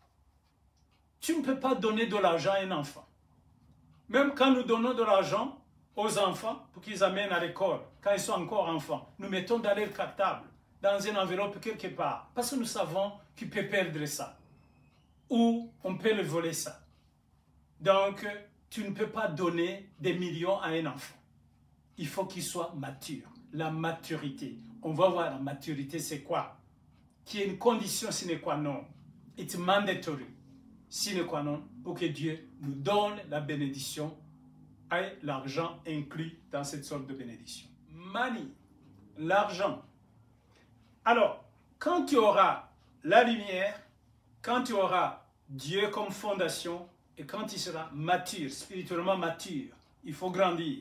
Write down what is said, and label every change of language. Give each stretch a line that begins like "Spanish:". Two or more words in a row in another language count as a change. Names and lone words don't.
French: Tu ne peux pas donner de l'argent à un enfant. Même quand nous donnons de l'argent aux enfants pour qu'ils amènent à l'école, quand ils sont encore enfants, nous mettons dans leur cartable, dans une enveloppe quelque part, parce que nous savons qu'il peut perdre ça, ou on peut le voler ça. Donc, tu ne peux pas donner des millions à un enfant. Il faut qu'il soit mature. La maturité. On va voir la maturité, c'est quoi? Qui est une condition
Latin: sine qua non.
English: It's mandatory.
Latin: Sine qua non,
French: pour que Dieu nous donne la bénédiction et l'argent inclus dans cette sorte de bénédiction. Money, l'argent. Alors, quand tu auras la lumière, quand tu auras Dieu comme fondation, et quand tu seras mature, spirituellement mature, il faut grandir.